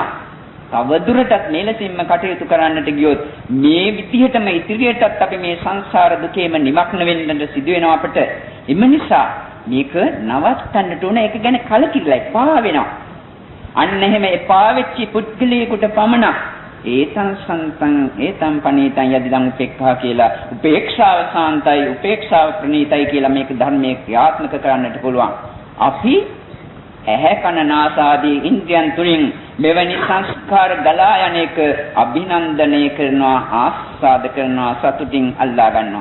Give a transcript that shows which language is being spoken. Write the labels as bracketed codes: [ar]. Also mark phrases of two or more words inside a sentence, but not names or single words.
[si] තව දුරටත් මෙලෙසින්ම කටයුතු කරන්නට ගියොත් මේ විදිහටම ඉදිරියටත් අපි මේ සංසාර දුකේම නිමග්න වෙන්නට සිදු වෙනවා අපට. එම නිසා මේක නවත්තන්නට උන එක ගැන කලකිරලා එපා වෙනවා. අන්න එහෙම එපා වෙච්ච පුද්ගලයෙකුට පමණක් [pi] ඒතං සන්තං ඒතං පනීතං යදිදං උපේක්ඛා [si] කියලා උපේක්ෂාව සාන්තයි උපේක්ෂාව ප්‍රණීතයි කියලා මේක ධර්මයේ ක්‍රියාත්මක කරන්නට පුළුවන්. අපි ඇහැ කන නාසාදී ඉන්ද්‍රියන් තුලින් මෙවැනි සංස්කාර ගලා යන එක අභිනන්දනය කරනවා, ආස්වාද කරනවා, සතුටින් අල්ලා ගන්නවා.